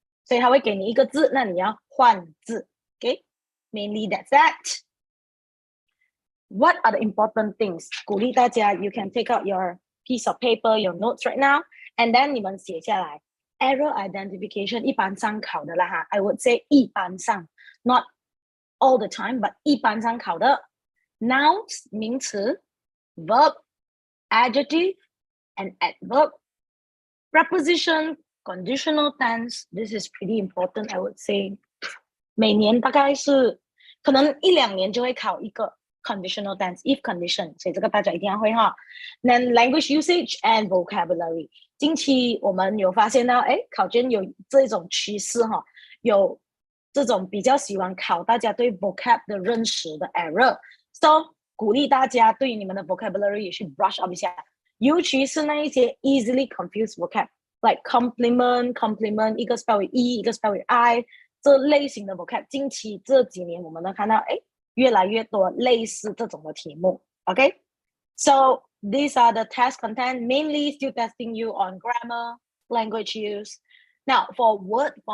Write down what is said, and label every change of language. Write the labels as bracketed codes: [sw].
[zh] 所以它会给你一个字，那你要换字 ， [en] okay? Mainly that's that. What are the important things? [zh] 鼓励大家 [en] you can take out your piece of paper, your notes right now, and then [zh] 你们写下来。 [en] Error identification [zh] 一般上考的啦哈 [en] I would say 一般上 not all the time, but [zh] 一般上考的 [en] nouns 名词 verb, adjective, and adverb, preposition, conditional tense. This is pretty important, I would say. [zh] 每年大概是可能1-2年就会考一个 conditional tense, [en] if condition, [zh] 所以这个大家一定要会哈。 [en] Then language usage and vocabulary. [zh] 近期我们有发现到，考卷有这种趋势哈，有这种比较喜欢考大家对 vocab 的认识的 error. So 鼓励大家对你们的 vocabulary 也去 brush up 一下，尤其是那一些 [en] easily confused vocab. like compliment [zh] 一个 spell with e 一个 spell with i 这类型的 vocab 近期这几年我们都看到越来越多类似这种的题目 [en] okay so these are the test content mainly still testing you on grammar language use now for word